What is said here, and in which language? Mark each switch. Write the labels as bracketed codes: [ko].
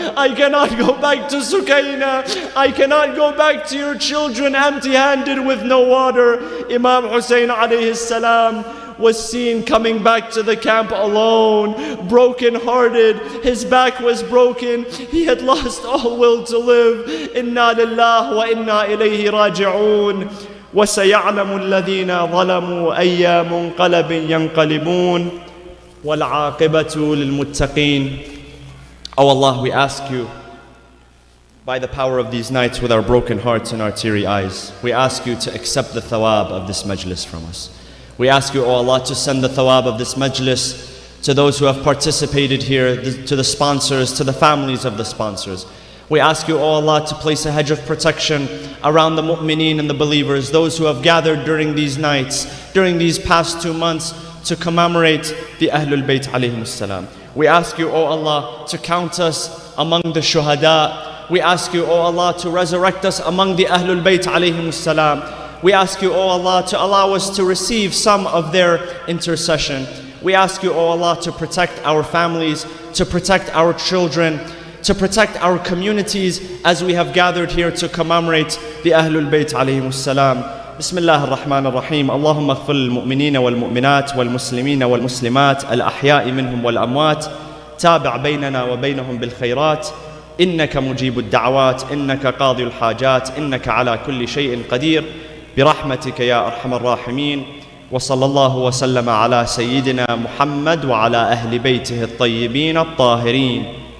[en] I cannot go back to Sukaina. I cannot go back to your children empty-handed with no water. Imam Hussein alayhi salam was seen coming back to the camp alone, broken-hearted. His back was broken. He had lost all will to live. Inna lillah wa inna ilayhi raji'un. [ar] وسيعلم الذين ظلموا أي منقلب ينقلبون والعاقبة للمتقين. [en] Oh Allah, we ask you, by the power of these nights with our broken hearts and our teary eyes, we ask you to accept the thawab of this majlis from us. We ask you, O Allah, to send the thawab of this majlis to those who have participated here, to the sponsors, to the families of the sponsors. We ask you, O Allah, to place a hedge of protection around the mu'mineen and the believers, those who have gathered during these nights, during these past 2 months, to commemorate the Ahlul Bayt alayhimus salam. We ask you, O Allah, to count us among the shuhada. We ask you, O Allah, to resurrect us among the Ahlul Bayt alayhimus salam. We ask you, O Allah, to allow us to receive some of their intercession. We ask you, O Allah, to protect our families, to protect our children, to protect our communities as we have gathered here to commemorate the Ahlul Bayt alayhimus salam. [ar] بسم الله الرحمن الرحيم. اللهم اغفر للمؤمنين والمؤمنات والمسلمين والمسلمات الأحياء منهم والأموات. تابع بيننا وبينهم بالخيرات. إنك مجيب الدعوات. إنك قاضي الحاجات. إنك على كل شيء قدير. برحمتك يا أرحم الراحمين. وصلى الله وسلم على سيدنا محمد وعلى أهل بيته الطيبين الطاهرين.